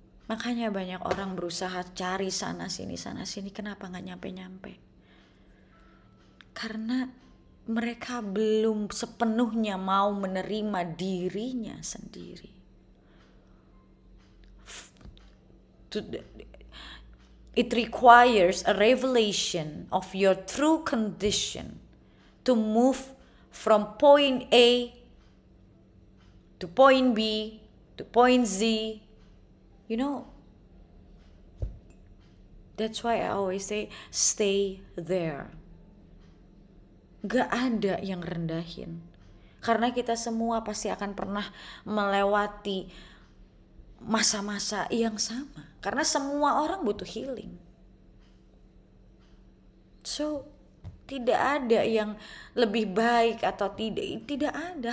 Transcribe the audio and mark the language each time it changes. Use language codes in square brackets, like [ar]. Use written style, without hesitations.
[id] Makanya banyak orang berusaha cari sana sini. Kenapa gak nyampe-nyampe? Karena mereka belum sepenuhnya mau menerima dirinya sendiri. [en] It requires a revelation of your true condition to move from point A to point B to point Z. You know, that's why I always say stay there. [id] Gak ada yang rendahin. Karena kita semua pasti akan pernah melewati masa-masa yang sama. Karena semua orang butuh healing. So, tidak ada yang lebih baik atau tidak. Tidak ada.